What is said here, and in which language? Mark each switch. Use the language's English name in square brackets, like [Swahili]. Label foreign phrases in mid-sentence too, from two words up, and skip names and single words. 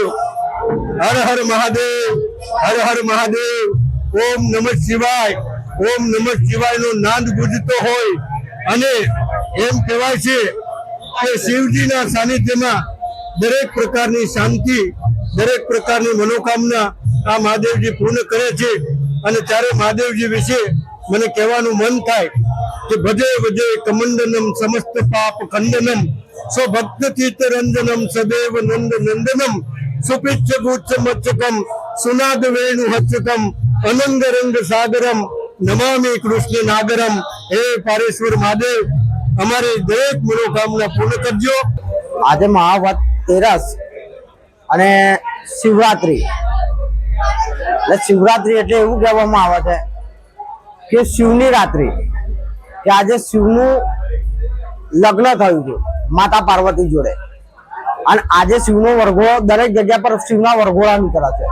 [Gujarati] હર હર મહાદેવ, હર હર મહાદેવ, [Sanskrit] ઓમ નમઃ શિવાય, ઓમ નમઃ શિવાય [Gujarati] નો નાદ ગુંજતો હોય અને એમ કહેવાય છે કે શિવજીના સાનિધ્યમાં દરેક પ્રકારની શાંતિ, દરેક પ્રકારની મનોકામના આ મહાદેવજી પૂર્ણ કરે છે। અને ત્યારે મહાદેવજી વિશે મને કહેવાનું મન થાય કે [Sanskrit] ભજે ભજે કમંડનમ સમસ્ત પાપ ખંડનમ स्वभक्त चित्तरंजनम सदैव नंद नंदनम सुपिच्छ गुच्छ मच्चकम सुनाद वेणु हच्चकम अनंग रंग सागरम नमामि कृष्ण नागरम। [Gujarati] હે પારેશ્વર મહાદેવ, હમારી દરેક મનોકામના પૂર્ણ કરજો। આજ મહાવત તેરસ અને શિવરાત્રી એટલે શિવરાત્રી એટલે એવું કહેવામાં આવે છે કે શિવની રાત્રિ, કે આજે શિવનું લગ્ન થયું છે માતા પાર્વતી જોડે અને આજે શિવનો વરઘો દરેક જગ્યા પર શિવના વરઘોડા નીકળે છે।